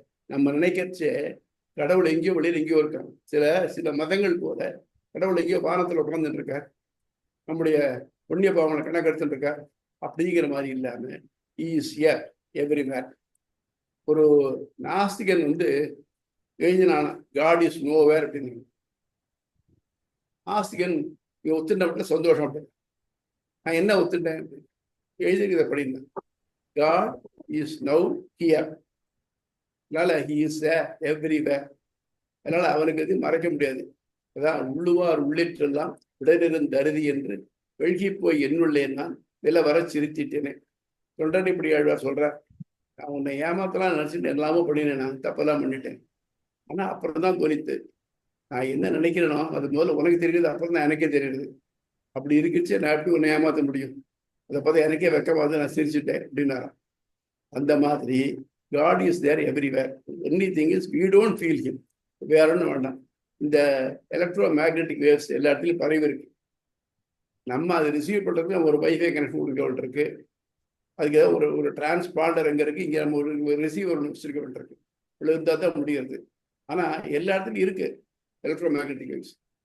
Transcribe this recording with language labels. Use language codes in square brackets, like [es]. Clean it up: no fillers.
[ta] நம்ம நினைக்கச்ச கடவுள் எங்கேயோ வெளியில் எங்கேயோ இருக்கான். சில மதங்கள் போல கடவுள் எங்கேயோ வானத்தில் உட்கார்ந்துட்டு இருக்கார், நம்முடைய புண்ணிய பாவனை கணக்கெடுத்துட்டு இருக்கார் அப்படிங்கிற மாதிரி இல்லாம ஈஸியா எவ்ரிவேர். ஒரு நாஸ்திகன் வந்து எழுதினான காட் இஸ் நோவேர் அப்படின்னு. நாஸ்திகன் ஒத்துண்ட மட்டும் சந்தோஷம். நான் என்ன ஒத்துட்டேன்? எழுதிருக்கிறத படிந்தேன். [en] God is now here. அதனால he is there everywhere. [ta] அதனால அவனுக்கு எதுவும் மறைக்க முடியாது. அதான் உள்ளுவார் உள்ளிட்டெல்லாம் உடனிருந்து அருதி என்று வெழ்கி போய் என்னுள்ளேன் நான் வில வர சிரித்திட்டேனே. சொல்றேன் இப்படி ஆழ்வார் சொல்றார். நான் உன்னை ஏமாத்தலாம் நினைச்சிட்டு எல்லாமே பண்ணினேன், நான் தப்பெல்லாம் பண்ணிட்டேன். ஆனா அப்புறம் தான் தோணித்து நான் என்ன நினைக்கிறேனோ அது முதல்ல உனக்கு தெரியுது, அப்புறம் தான் எனக்கே தெரியுது. அப்படி இருக்குச்சு நான் எப்படி உன்னை ஏமாற்ற முடியும்? அதை பார்த்து எனக்கே வெக்கமாவது நான் சிரிச்சுட்டேன் அப்படின்னாரா. [en] அந்த மாதிரி God is there everywhere. Only thing is we don't feel him. [ta] வேற ஒன்றும் வேண்டாம். இந்த எலக்ட்ரோ மேக்னெட்டிக் வேவ்ஸ் எல்லா இடத்துலையும் பரவி இருக்கு. நம்ம அதை ரிசீவ் பண்ணுறதுக்கு ஒரு வைஃபை கனெக்ஷன் கொடுக்க வேண்டியிருக்கு. அதுக்கு ஏதாவது ஒரு டிரான்ஸ்பாண்டர் எங்கே இருக்குது, இங்கே நம்ம ஒரு ரிசீவர் ஒன்று வச்சிருக்க வேண்டியிருக்கு. இவ்வளோ இருந்தால் தான் முடிகிறது. ஆனால் எல்லா இடத்துலையும் இருக்கு எலக்ட்ரோ மேக்னெட்டிக் வேவ்ஸ்.